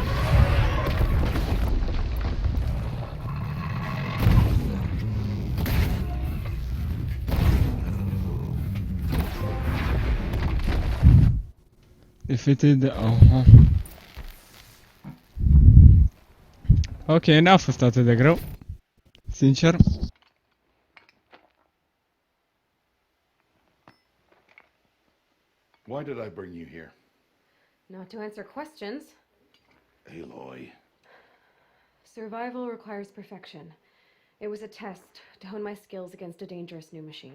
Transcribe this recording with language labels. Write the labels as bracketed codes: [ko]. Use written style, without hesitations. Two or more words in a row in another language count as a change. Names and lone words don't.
[en] Defeated... Aha. [ro] Ok, n-a fost atât de greu. Sincer. [en] Why did I bring you here? Not to answer questions. Aloy. Survival requires perfection. It was a test to hone my skills against a dangerous new machine.